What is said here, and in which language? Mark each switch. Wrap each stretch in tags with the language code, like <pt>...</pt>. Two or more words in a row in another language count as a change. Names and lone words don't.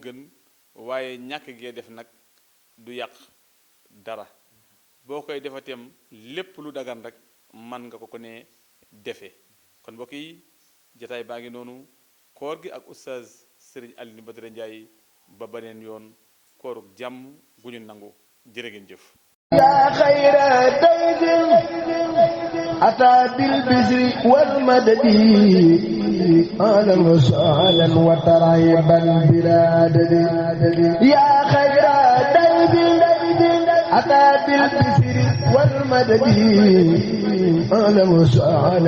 <wo>gën waaye ñàkk gee def nag du yàq dara boo koy defateem lépp lu dagan rek man nga ko ne defee kon mbokk yi jataay baa ngi noonu koor gi ak oustaz Serigne Alioune Badara Ndiaye ba beneen yoon kooruk jàmm gu ñu nangu jërë ngeen jëf.</wo> <ar>يا خير ضيف أتى بالبشر والمدد أهلا وسهلا وترحيبا بلا عدد يا خير ضيف أتى بالبشر والمدد أهلا وسهلا</ar>